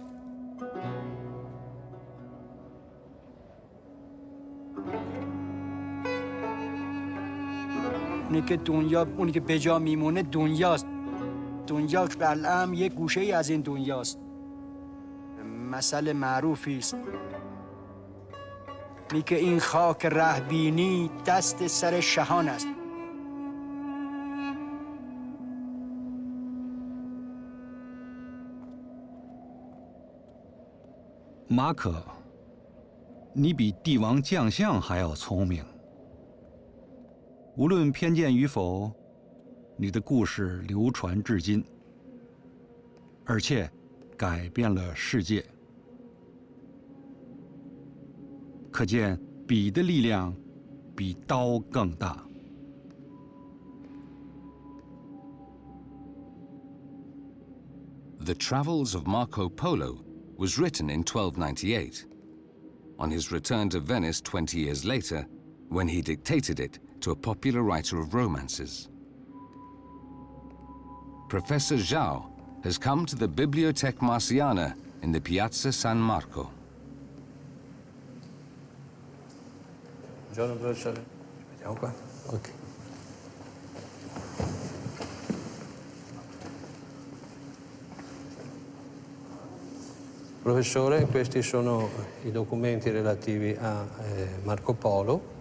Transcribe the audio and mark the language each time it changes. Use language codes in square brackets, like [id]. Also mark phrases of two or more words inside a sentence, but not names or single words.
[fa] اونی که به جا میمونه دنیاست. دنیا قلعه یک گوشه ای از این دنیاست. مثل معروفی است میگه این خاک رهبینی دست سر شهان است. [zh] 马可，你比帝王将相还要聪明。无论偏见与否，你的故事流传至今，而且改变了世界。可见笔的力量比刀更大。 [en] The Travels of Marco Polo was written in 1298, on his return to Venice 20 years later, when he dictated it to a popular writer of romances. Professor Zhao has come to the Bibliotheca Marciana in the Piazza San Marco. [it] Buongiorno, professore. Vediamo qua. Ok. Professore, questi sono i documenti relativi a Marco Polo.